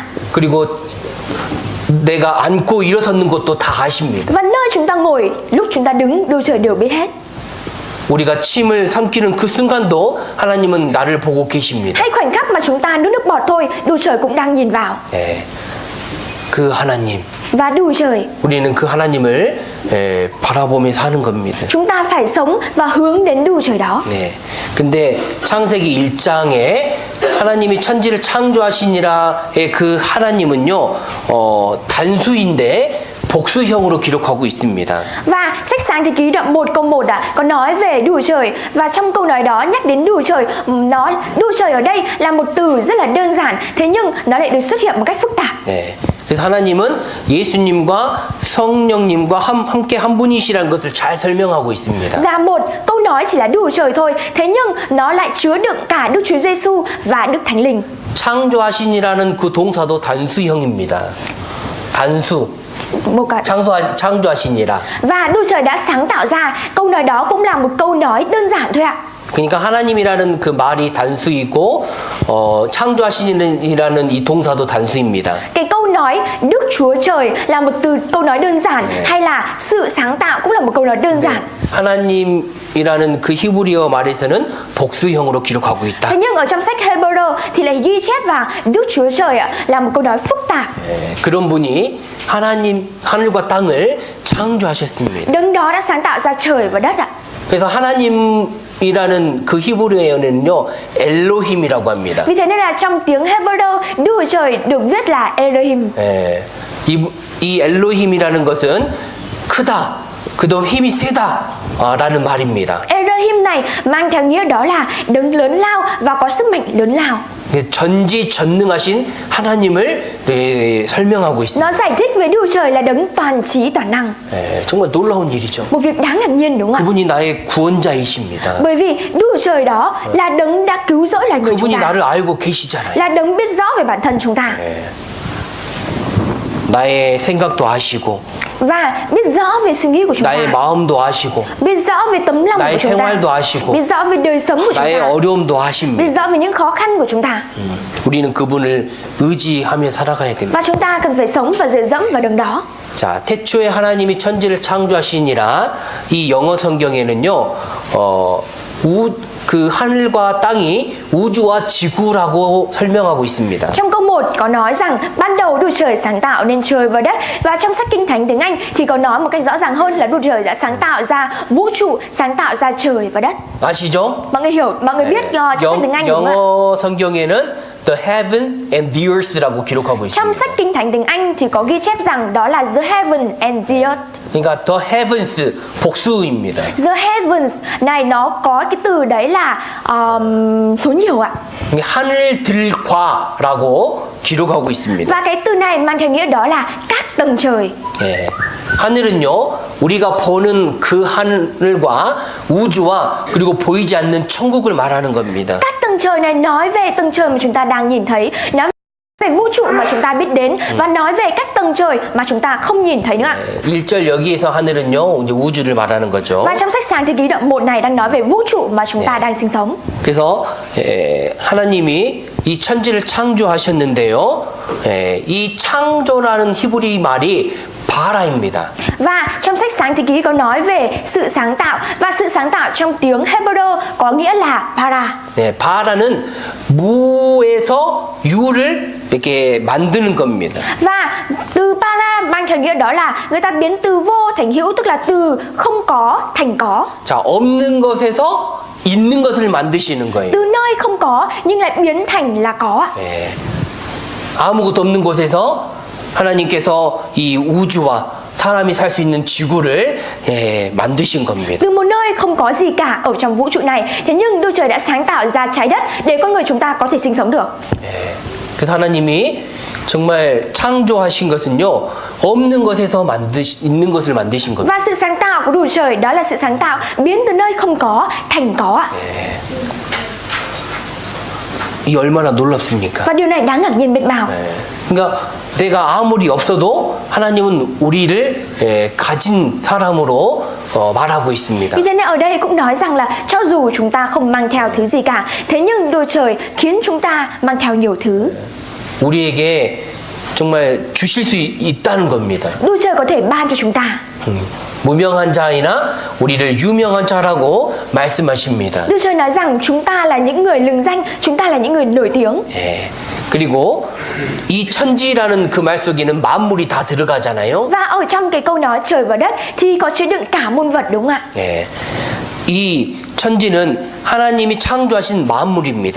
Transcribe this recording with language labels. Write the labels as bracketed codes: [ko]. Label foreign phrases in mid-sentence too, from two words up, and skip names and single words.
[ko] 그리고 내가 앉고 일어서는 것도 다 아십니다. [vi] Và nơi chúng ta ngồi, lúc chúng ta đứng, Đức Trời đều biết hết. [ko] 우리가 침을 삼키는 그 순간도 하나님은 나를 보고 계십니다. [vi] Hay khoảnh khắc mà chúng ta nuốt nước bọt thôi, Đức Trời cũng đang nhìn vào. [ko] 네, 그 하나님. [vi] Và Đức Trời, [ko] 우리는 그 하나님을 바라보며 사는 겁니다. [vi] chúng ta phải sống và hướng đến Đức Trời đó. [ko] 네. 근데 창세기 1장에 하나님이 천지를 창조하시니라의 그 하나님은요, 단수인데 복수형으로 기록하고 있습니다. [vi] Và sách Sáng Thế Ký đoạn 1 câu 1 có nói về Đức Trời, và trong câu nói đó nhắc đến Đức Trời, Đức Trời ở đây là một từ rất là đơn giản, thế nhưng nó lại được xuất hiện một cách phức tạp. [ko] 네. 그래서 하나님은 예수님과 성령님과 함께 한 분이시라는 것을 잘 설명하고 있습니다. [vi] Là một câu nói chỉ là Đức Trời thôi, thế nhưng nó lại chứa đựng cả Đức Chúa Giêsu và Đức Thánh Linh. [ko] 창조하시니라는 그 동사도 단수형입니다. 단수. 창조하시니라. [vi] Và Đức Trời đã sáng tạo ra, câu nói đó cũng là một câu nói đơn giản thôi ạ. [ko] 그러니까 하나님이라는 그 말이 단수이고 창조하시니라는 이 동사도 단수입니다. [vi] Cái câu nói Đức Chúa Trời là một câu nói đơn giản, hay là sự sáng tạo cũng là một câu nói đơn giản. [ko] 하나님이라는 그 히브리어 말에서는 복수형으로 기록하고 있다. [vi] Thế nhưng ở trong sách Hebrew thì lại ghi chép vào Đức Chúa Trời là một câu nói phức tạp. [ko] 그런 분이 하늘과 땅을 창조하셨습니다. [vi] Đấng đó đã sáng tạo ra trời và đất ạ. [ko] 그래서 하나님이라는 그 히브리어에는요, 엘로힘이라고 합니다. [vi] Vì thế nên là trong tiếng Hebrew, Đức Chúa Trời được viết là Elohim. [ko] 이 엘로힘이라는 것은 크다, 그다음 힘이 세다라는 말입니다. [vi] Elohim này mang theo nghĩa đó là đấng lớn lao và có sức mạnh lớn lao. [ko] 전지전능하신 하나님을 설명하고 있습니다. [vi] Nó giải thích về Đức Chúa Trời là đấng toàn trí toàn năng. [ko] 정말 놀라운 일이죠. [vi] Một việc đáng ngạc nhiên đúng không ạ? [ko] 그분이 나의 구원자이십니다. [vi] Bởi vì Đức Chúa Trời đó là đấng đã cứu rỗi loài người chúng [ko] 그분이 [vi] ta. [ko] 나를 알고 계시잖아요. [vi] Là đấng biết rõ về bản thân chúng ta. [ko] 나의 생각도 아시고 [vi] và biết rõ về suy nghĩ của chúng [ko] 나의 [vi] ta, [ko] 마음도 아시고 [vi] biết rõ về tấm lòng [ko] 나의 [vi] của chúng ta, [ko] 생활도 아시고 [vi] biết rõ về đời sống của chúng [ko] 나의 [vi] ta, [ko] 어려움도 [vi] biết [ko] 아십니다. [vi] rõ về những khó khăn của chúng ta. [ko] 우리는 그분을 의지하며 살아가야 됩니다. [vi] Và chúng ta cần phải sống và dựa dẫm vào đường đó. [ko] 자, 태초에 하나님이 천지를 창조하시니라 이 영어 성경에는요, 그 하늘과 땅이 우주와 지구라고 설명하고 있습니다. [vi] Trong câu 1 có nói rằng ban đầu Đức Trời sáng tạo nên trời và đất, và trong sách Kinh Thánh tiếng Anh thì có nói một cách rõ ràng hơn là Đức Trời đã sáng tạo ra vũ trụ, sáng tạo ra trời và đất. [ko] 아시죠? [vi] Mọi người hiểu, mọi người biết trong sách tiếng Anh đúng không ạ? [ko] 영어 성경에는 [en] the heaven and the earth [ko] 라고 기록하고 [vi] Trong [ko] 있습니다. [vi] sách Kinh Thánh tiếng Anh thì có ghi chép rằng đó là [en] the heaven and the earth. [ko] 그러니까 [en] the heavens [ko] 복수입니다. [en] The heavens [vi] này nó có cái từ đấy là số nhiều ạ. [ko] 하늘들과라고 기록하고 있습니다. [vi] Và cái từ này mang theo nghĩa đó là các tầng trời. [ko] 예. 하늘은요, 우리가 보는 그 하늘과 우주와 그리고 보이지 않는 천국을 말하는 겁니다. [vi] Các tầng trời này nói về tầng trời mà chúng ta đang nhìn thấy, nói về vũ trụ mà chúng ta biết đến, và nói về các tầng trời mà chúng ta không nhìn thấy nữa ạ. [ko] 1절 여기에서 하늘은요, 이제 우주를 말하는 거죠. [vi] Và trong sách Sáng Thế Ký đoạn 1 này đang nói về vũ trụ mà chúng ta đang sinh sống. [ko] 그래서 하나님이 이 천지를 창조하셨는데요. 이 창조라는 히브리 말이 바라입니다. [vi] Và trong sách Sáng Thế Ký có nói về sự sáng tạo, và sự sáng tạo trong tiếng Hebrew có nghĩa là para. [ko] 네, 바라는 무에서 유를 이렇게 만드는 겁니다. [vi] Và từ para mang theo nghĩa đó là người ta biến từ vô thành hữu, tức là từ không có thành có. [ko] 자, 없는 것에서 있는 것을 만드시는 거예요. [vi] Từ nơi không có nhưng lại biến thành là có ạ. [ko] 예. 아무것도 없는 곳에서 하나님께서 이 우주와 사람이 살 수 있는 지구를 만드신 겁니다. [vi] Từ một nơi không có gì cả ở trong vũ trụ này, thế nhưng Đức Trời đã sáng tạo ra trái đất để con người chúng ta có thể sinh sống được. [ko] 그래서 하나님이 정말 창조하신 것은요, 없는 것에서 있는 것을 만드신 겁니다. [vi] Và sự sáng tạo của Đức Trời đó là sự sáng tạo biến từ nơi không có thành có ạ. [ko] 이 얼마나 놀랍습니까? [vi] Và điều này đáng ngạc nhiên biết bao. [ko] 그러니까 내가 아무리 없어도 하나님은 우리를 가진 사람으로 말하고 있습니다. [vi] Vì thế nên ở đây cũng nói rằng là cho dù chúng ta không mang theo thứ gì cả, thế nhưng Đức Trời khiến chúng ta mang theo nhiều thứ. [ko] 우리에게 정말 주실 수 있다는 겁니다. [vi] Đức Trời có thể ban cho chúng ta. [ko] 무명한 자이나 우리를 유명한 자라고 말씀하십니다. [vi] Đức Trời nói rằng chúng ta là những người lừng danh, chúng ta là những người nổi tiếng. [ko] 예. 그리고 이 천지라는 그 말 속에는 만물이 다 들어가잖아요. [vi] Và ở trong cái câu nói trời và đất thì có chứa đựng cả muôn vật đúng không ạ? [ko] 예. 이 천지는 하나님이 창조하신 만물입니다.